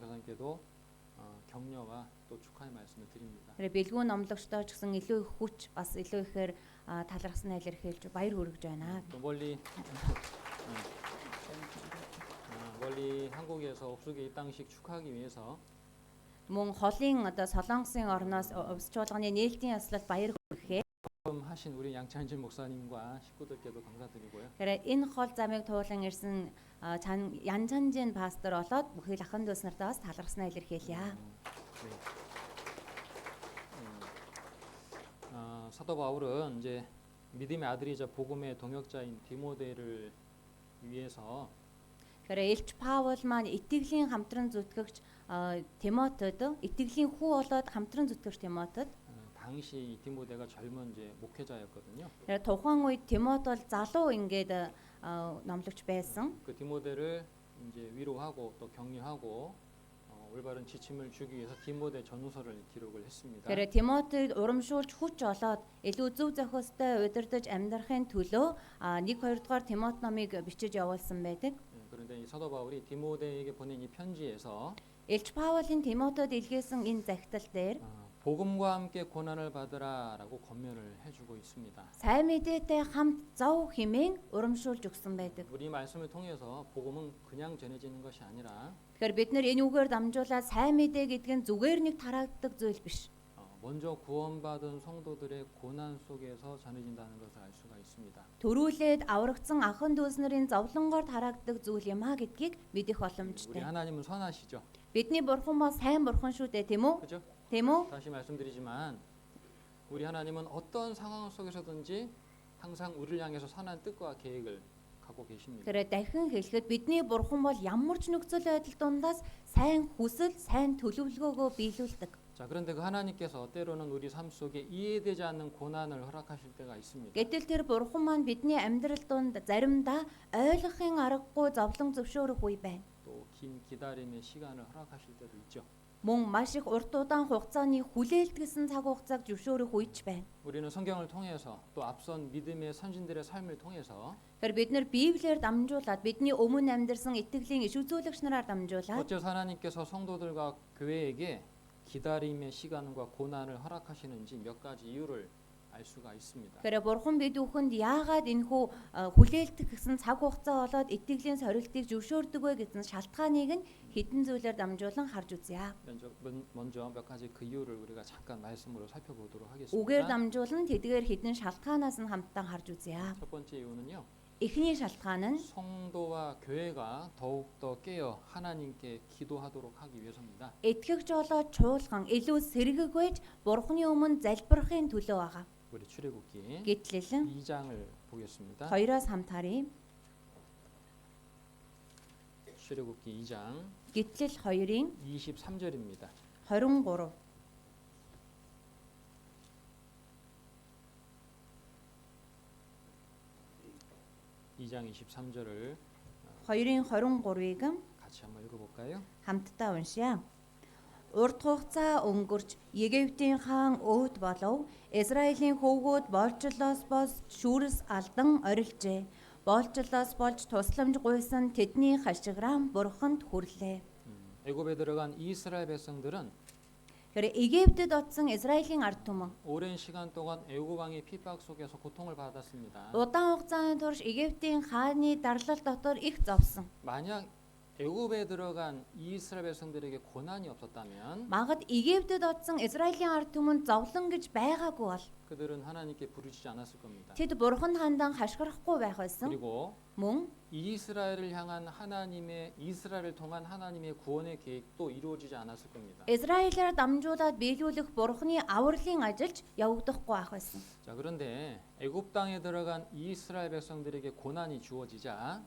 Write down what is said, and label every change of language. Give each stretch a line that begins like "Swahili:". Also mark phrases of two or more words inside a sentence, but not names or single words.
Korean: 우리 빌군 교사님께도 격려와 또 축하의 말씀을 드립니다.
Mongolian: 그래 бэлгүү номлогчдоо ч гэсэн илүү их хүч бас илүү ихээр талархсан илэрхийлж баяр хүргэж байна.
Korean: 또 멀리 멀리 한국에서 옥수계 입당식 축하하기 위해서
Mongolian: Мөн холын одоо Солонгосын орноос өвс чуулганы нээлтийн яслалд баяр хүргэхээр
Korean: 하신 우리 양찬진 목사님과 식구들께도 감사드리고요.
Mongolian: 그래 энэ хол замыг туулан ирсэн янчанжин пастор болоод бүхэл ахын дүүс нартаа бас талархснаа илэрхийлье.
Korean: 네. 사도 바울은 이제 믿음의 아들이자 복음의 동역자인 디모데를 위해서
Mongolian: 그래 Илч Паул маань итгэлийн хамтран зүтгэгч Тимотед итгэлийн хүү болоод хамтран зүтгэгч Тимотед
Korean: 당시 이 디모데가 젊은 이제 목회자였거든요.
Mongolian: 그래 тухайн үед Тимот бол залуу ингээд номлогч байсан.
Korean: 그 디모데를 이제 위로하고 또 격려하고 올바른 지침을 주기 위해서 디모데 전후서를 기록을 했습니다.
Mongolian: 그래 Тимотед урамшуулж хүч олоод илүү зөв зохиостой удирдах амьдрахын төлөө 1-2 дугаар Тимот номыг бичиж явуулсан байдаг.
Korean: 그런데 이 사도 바울이 디모데에게 보낸 이 편지에서
Mongolian: Илч Паулын Тимотед илгээсэн энэ захидал дээр
Korean: 복음과 함께 고난을 받으라라고 권면을 해주고 있습니다.
Mongolian: сайн мэдээтэй хамт зов хэмээн урамшуулж өгсөн байдаг.
Korean: 우리 말씀을 통해서 복음은 그냥 전해지는 것이 아니라
Mongolian: Тэгэхээр бид нар энэ үгээр дамжуулаад сайн мэдээ гэдэг нь зүгээр нэг тараагддаг зүйл биш.
Korean: 먼저 구원받은 성도들의 고난 속에서 전해진다는 것을 알 수가 있습니다.
Mongolian: Төрүүлээд аврагдсан ахын дүүс нарын зовлонгоор тараагддаг зүйл юм а гэдгийг мэдэх
Korean: 우리
Mongolian: боломжтой.
Korean: 하나님은 선하시죠.
Mongolian: Бидний бурхан бол сайн бурхан шүү дээ, тийм үү?
Korean: 그죠?
Mongolian: Тийм үү?
Korean: 다시 말씀드리지만 우리 하나님은 어떤 상황 속에서든지 항상 우리를 향해서 선한 뜻과 계획을 갖고 계십니다.
Mongolian: Тэгэхээр дахин хэлэхэд бидний бурхан бол ямар ч нөхцөл байдал дундаас сайн хүсэл, сайн төлөвлөгөөгөө биелүүлдэг.
Korean: 자, 그런데 그 하나님께서 때로는 우리 삶 속에 이해되지 않는 고난을 허락하실 때가 있습니다.
Mongolian: Гэтэл тэр бурхан маань бидний амьдрал донд заримдаа ойлгохын аргагүй зовлон зөвшөөрөх үе байна.
Korean: 또 긴 기다림의 시간을 허락하실 때도 있죠.
Mongolian: Мөн маш их урт удаан хугацааны хүлээлтгэлсэн цаг хугацааг зөвшөөрөх үеч байна.
Korean: 우리는 성경을 통해서 또 앞선 믿음의 선진들의 삶을 통해서
Mongolian: Тэгэхээр бид нар Библиэр дамжуулаад бидний өмнө амьдарсан итгэлийн иш үзүүлэгч нараар дамжуулаад
Korean: 어째서 하나님께서 성도들과 교회에게 기다림의 시간과 고난을 허락하시는지 몇 가지 이유를 알 수가 있습니다.
Mongolian: Тэгэхээр бурхан бид бүхэнд яагаад энэхүү хүлээлтэх гэсэн цаг хугацаа болоод итгэлийн сорилтыг зөвшөөрдөг вэ гэсэн шалтгааныг нь хэдэн зүйлээр дамжуулан харж үзье.
Korean: 먼저 몇 가지 그 이유를 우리가 잠깐 말씀으로 살펴보도록
Mongolian: Үгээр
Korean: 하겠습니다.
Mongolian: дамжуулан тэдгээр хэдэн шалтгаанаас нь хамтдаа харж үзье.
Korean: 첫 번째 이유는요.
Mongolian: Эхний шалтгаан нь
Korean: 성도와 교회가 더욱더 깨어 하나님께 기도하도록 하기 위해서입니다.
Mongolian: итгэгч болоод чуулган илүү сэргэг байж бурханы өмнө залбирахын төлөө байгаа.
Korean: 우리 출애굽기
Mongolian: Гэтэл
Korean: 2장을 보겠습니다.
Mongolian: 2-оос хамт харъя.
Korean: 출애굽기 2장
Mongolian: Гэтэл 2-ын
Korean: 23절입니다. 23 2장 23절을
Mongolian: 2-ын 23-ыг
Korean: 같이 한번 읽어볼까요?
Mongolian: хамтдаа уншъя. Урт хугацаа өнгөрч Египтийн хаан өвд болов. Израилийн хөвгүүд болжлоос болж шүүрс алдан орилжээ. Болжлоос болж тусламж гуйсан тэдний хашгирам бурханд хүрлээ.
Korean: 애굽에 들어간 이스라엘 백성들은
Mongolian: Тэгэхээр Египтэд очсон Израилийн ард түмэн
Korean: 오랜 시간 동안 애굽 왕의 핍박 속에서 고통을 받았습니다.
Mongolian: удаан хугацааны турш Египтийн хааны дарлал дотор их зовсон.
Korean: 만약 애굽에 들어간 이스라엘 백성들에게 고난이 없었다면
Mongolian: Магад Египтэд очсон Израилийн ард түмэнд зовлон гэж байгаагүй бол
Korean: 그들은 하나님께 부르짖지 않았을 겁니다.
Mongolian: тэд бурханд хандан хашгирахгүй байх байсан.
Korean: 그리고
Mongolian: Мөн
Korean: 이스라엘을 향한 하나님의 이스라엘을 통한 하나님의 구원의 계획도 이루어지지 않았을 겁니다.
Mongolian: Израилаар дамжуулаад биелүүлэх бурханы авралын ажилч явагдахгүй байх байсан.
Korean: 자, 그런데 애굽 땅에 들어간 이스라엘 백성들에게 고난이 주어지자